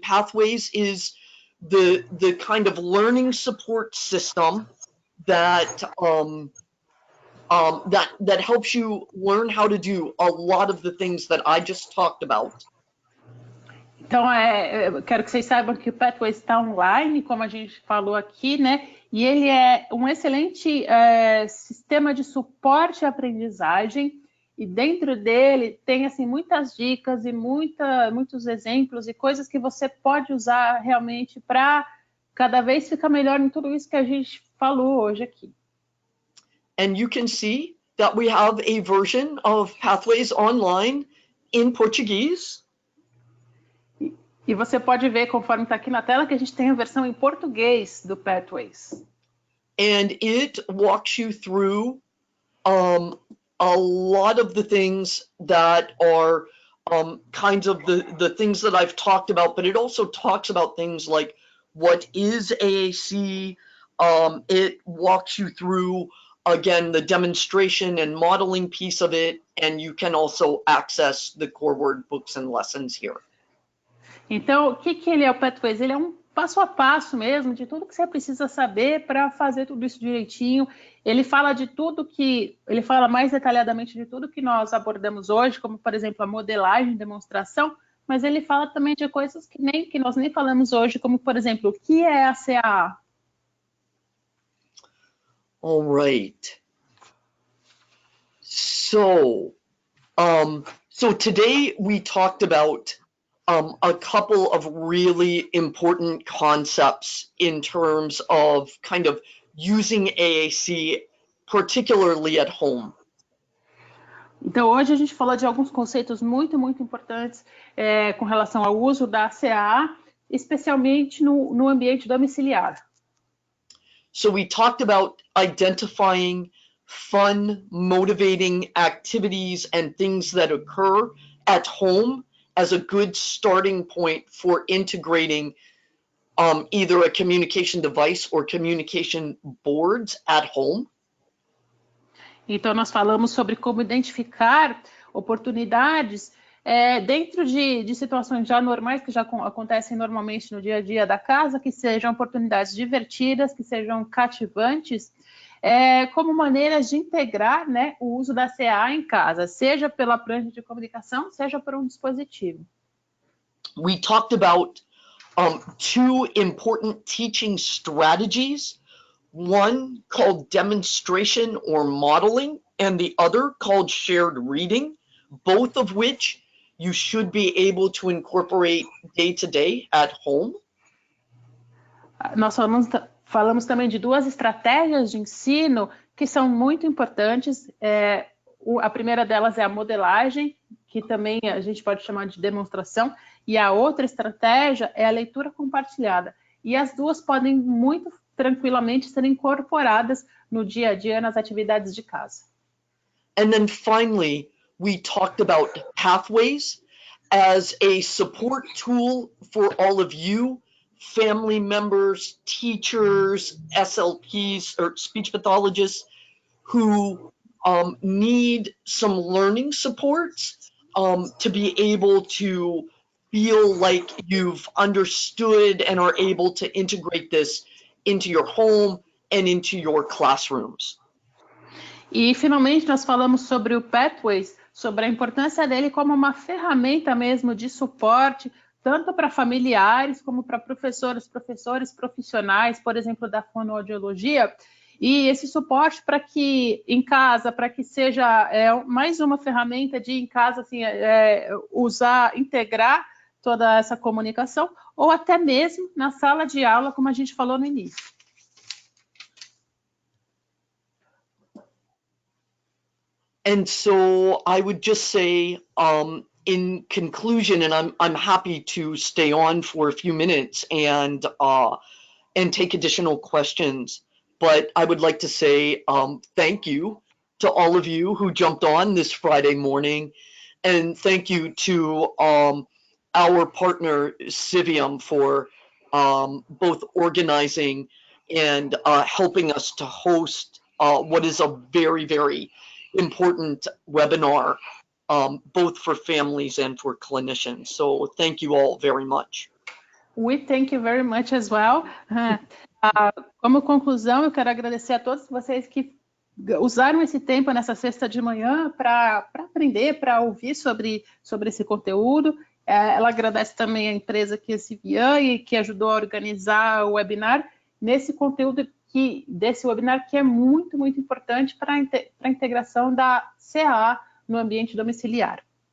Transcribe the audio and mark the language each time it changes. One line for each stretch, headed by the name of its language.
English: Pathways is the kind of learning support system that that helps you learn how to do a lot of the things that I just talked about.
Portuguese: Então, eu quero que vocês saibam que o Pathways está online, como a gente falou aqui, né? E ele é um excelente sistema de suporte à aprendizagem. E dentro dele tem assim, muitas dicas e muitos exemplos e coisas que você pode usar realmente para cada vez ficar melhor em tudo isso que a gente falou hoje aqui.
English: And you can see that we have a version of Pathways online in Portuguese.
Portuguese: E você pode ver, conforme está aqui na tela, que a gente tem a versão em português do Pathways.
English: And it walks you through a lot of the things that are kinds of the things that I've talked about, but it also talks about things like what is AAC. It walks you through, again, the demonstration and modeling piece of it, and you can also access the core word books and lessons here.
Portuguese: Então, o que ele é o Pathways? Ele é um passo a passo mesmo, de tudo que você precisa saber para fazer tudo isso direitinho. Ele fala ele fala mais detalhadamente de tudo que nós abordamos hoje, como, por exemplo, a modelagem, demonstração, mas ele fala também de coisas que nós nem falamos hoje, como, por exemplo, o que é a CSA?
English: All right. So today we talked about a couple of really important concepts in terms of kind of using AAC, particularly at home.
Portuguese: Então, hoje a gente falou de alguns conceitos muito importantes com relação ao uso da CSA, especialmente no ambiente domiciliar.
English: So we talked about identifying fun, motivating activities and things that occur at home as a good starting point for integrating either a communication device or communication boards at home.
Portuguese: Então, nós falamos sobre como identificar oportunidades dentro de situações já normais, que já acontecem normalmente no dia a dia da casa, que sejam oportunidades divertidas, que sejam cativantes, como maneiras de integrar, né, o uso da CA em casa, seja pela prancha de comunicação, seja por um dispositivo.
English: We talked about two important teaching strategies, one called demonstration or modeling, and the other called shared reading, both of which you should be able to incorporate day to day at home.
Portuguese: Nós falamos também de duas estratégias de ensino que são muito importantes. A primeira delas é a modelagem, que também a gente pode chamar de demonstração, e a outra estratégia é a leitura compartilhada. E as duas podem muito tranquilamente ser incorporadas no dia a dia nas atividades de casa.
English: And then finally, we talked about pathways as a support tool for all of you, family members, teachers, SLPs, or speech pathologists who need some learning supports to be able to feel like you've understood and are able to integrate this into your home and into your classrooms.
Portuguese: E, finalmente, nós falamos sobre o Pathways, sobre a importância dele como uma ferramenta mesmo de suporte, tanto para familiares como para professores profissionais, por exemplo, da fonoaudiologia, e esse suporte para que em casa, para que seja mais uma ferramenta de em casa assim, usar, integrar toda essa comunicação, ou até mesmo na sala de aula, como a gente falou no início.
English: And so I would just say, in conclusion, and I'm happy to stay on for a few minutes and take additional questions, but I would like to say thank you to all of you who jumped on this Friday morning, and thank you to our partner Civium for both organizing and helping us to host what is a very, very important webinar, both for families and for clinicians. So thank you all very much. We thank you very much as well.
Portuguese: Como conclusão, eu quero agradecer a todos vocês que usaram esse tempo nessa sexta de manhã para aprender, para ouvir sobre esse conteúdo. Ela agradece também a empresa que é Civian e que ajudou a organizar o webinar nesse conteúdo desse webinar que é muito, muito importante para a integração da CA no ambiente domiciliar.